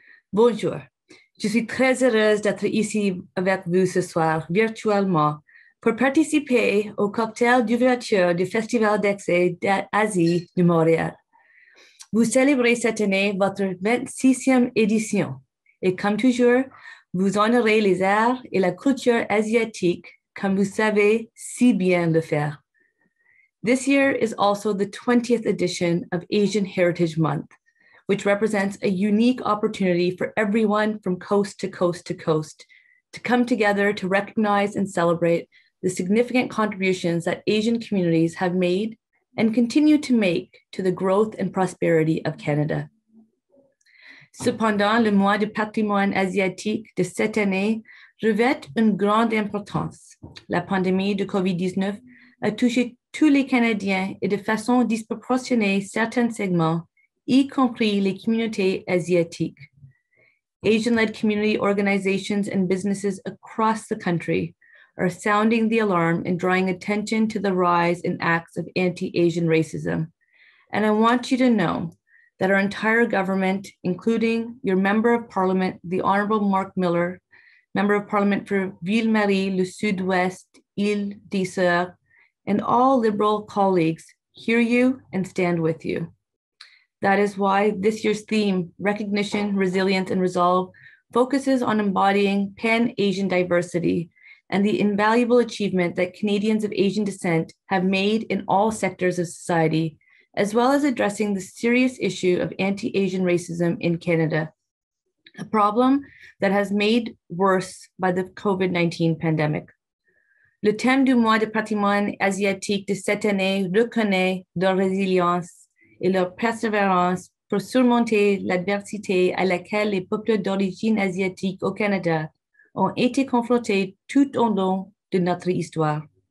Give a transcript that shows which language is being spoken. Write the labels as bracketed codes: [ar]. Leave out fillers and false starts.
[fr] Bonjour, je suis très heureuse d'être ici avec vous ce soir, virtuellement, pour participer au cocktail d'ouverture du Festival d'Axiasi de Montréal. Vous célébrez cette année votre 26e édition et comme toujours, vous honorez les arts et la culture asiatique comme vous savez si bien le faire. [en] This year is also the 20th edition of Asian Heritage Month, which represents a unique opportunity for everyone from coast to coast to coast to come together to recognize and celebrate the significant contributions that Asian communities have made and continue to make to the growth and prosperity of Canada. [fr] Cependant, le mois du patrimoine asiatique de cette année revêt une grande importance. La pandémie de COVID-19 a touché tous les Canadiens et de façon disproportionnée certains segments, y compris les communautés asiatiques. [en] Asian-led community organizations and businesses across the country are sounding the alarm and drawing attention to the rise in acts of anti-Asian racism. And I want you to know that our entire government, including your Member of Parliament, the Honorable Mark Miller, Member of Parliament for Ville-Marie, le Sud-Ouest, Île-des-Sœurs, and all Liberal colleagues hear you and stand with you. That is why this year's theme, Recognition, Resilience, and Resolve, focuses on embodying pan-Asian diversity and the invaluable achievement that Canadians of Asian descent have made in all sectors of society, as well as addressing the serious issue of anti-Asian racism in Canada, a problem that has made worse by the COVID-19 pandemic. [fr] Le thème du mois de patrimoine asiatique de cette année reconnaît leur résilience et leur persévérance pour surmonter l'adversité à laquelle les peuples d'origine asiatique au Canada ont été confrontés tout au long de notre histoire.